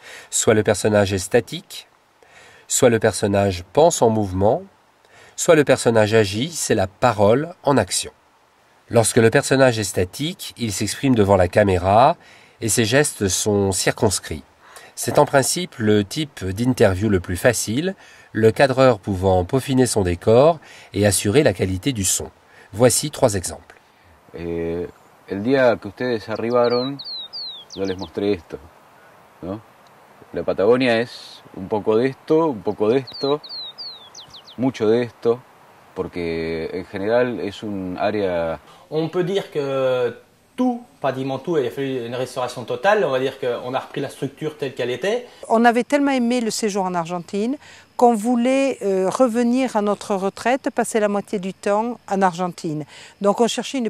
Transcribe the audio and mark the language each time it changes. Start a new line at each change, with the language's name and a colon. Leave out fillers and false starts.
French: Soit le personnage est statique, soit le personnage pense en mouvement, soit le personnage agit, c'est la parole en action. Lorsque le personnage est statique, il s'exprime devant la caméra et ses gestes sont circonscrits. C'est en principe le type d'interview le plus facile, le cadreur pouvant peaufiner son décor et assurer la qualité du son. Voici 3 exemples.
Spanish: El día que ustedes arribaron, yo les mostré esto, ¿no? La Patagonia es un poco de esto, mucho de esto, porque en general es un área...
French: On peut dire que tout, pratiquement tout, il a fallu une restauration totale. On va dire qu'on a repris la structure telle qu'elle était. On avait tellement aimé le séjour en Argentine qu'on voulait revenir à notre retraite, passer la moitié du temps en Argentine. Donc on cherchait une...